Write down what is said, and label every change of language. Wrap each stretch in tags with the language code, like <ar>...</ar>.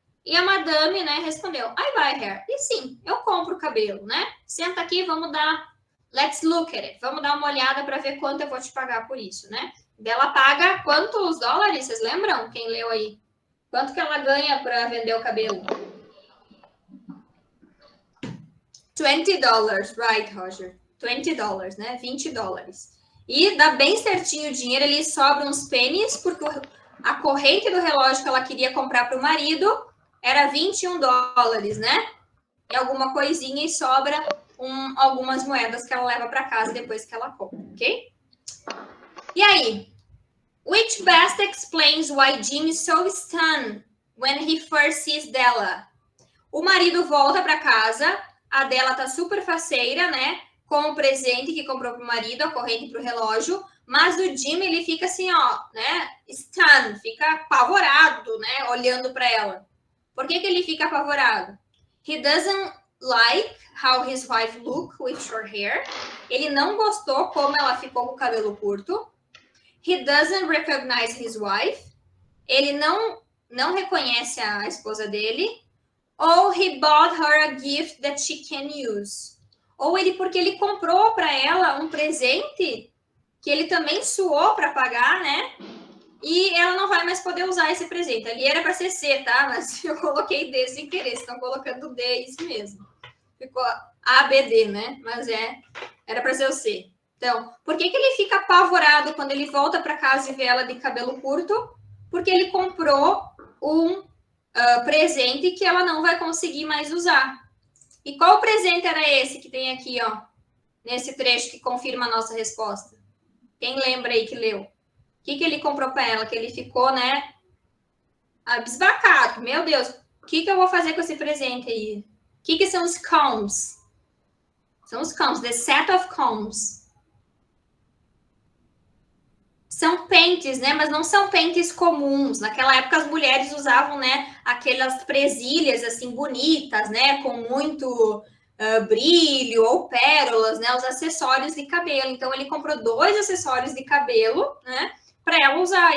<pt>E a Madame, né, respondeu,</pt> <en>I buy hair.</en> <pt>E sim, eu compro o cabelo, né? Senta aqui, vamos dar...</pt> <en>Let's look at it.</en> <pt>Vamos dar uma olhada para ver quanto eu vou te pagar por isso, né? Ela paga quantos dólares? Vocês lembram? Quem leu aí? Quanto que ela ganha para vender o cabelo? $20, right, Roger? $20, né? $20. E dá bem certinho o dinheiro, ali sobra uns pennies, porque a corrente do relógio que ela queria comprar para o marido era $21, né? E alguma coisinha e sobra algumas moedas que ela leva para casa depois que ela compra, ok? E aí?</pt> <en>Which best explains why Jim is so stunned when he first sees Della?</en> <pt>O marido volta para casa, a Della tá super faceira, né? Com o presente que comprou pro marido, a corrente pro relógio, mas o Jim, ele fica assim, ó, né? Stunned, fica apavorado, né? Olhando para ela. Por que ele fica apavorado?</pt> <en>He doesn't like how his wife look with short hair.</en> <pt>Ele não gostou como ela ficou com o cabelo curto.</pt> <en>He doesn't recognize his wife.</en> <pt>Ele não reconhece a esposa dele. Ou</pt> <en>he bought her a gift that she can use.</en> <pt>Ou porque ele comprou para ela um presente que ele também suou para pagar, né? E ela não vai mais poder usar esse presente. Ali era para ser C, tá? Mas eu coloquei D sem querer. Estão colocando D, isso mesmo. Ficou A, B, D, né? Mas era para ser o C. Então, por que ele fica apavorado quando ele volta para casa e vê ela de cabelo curto? Porque ele comprou um presente que ela não vai conseguir mais usar. E qual presente era esse que tem aqui, ó? Nesse trecho que confirma a nossa resposta? Quem lembra aí que leu? O que ele comprou para ela? Que ele ficou, né? Abisbacado. Meu Deus, o que eu vou fazer com esse presente aí? O que são os combs? São os</pt> <en>combs, the set of combs.</en> <pt>São pentes, né? Mas não são pentes comuns. Naquela época as mulheres usavam, né? Aquelas presilhas assim bonitas, né? Com muito brilho ou pérolas, né? Os acessórios de cabelo. Então ele comprou 2 acessórios de cabelo, né? Para ela usar.</pt>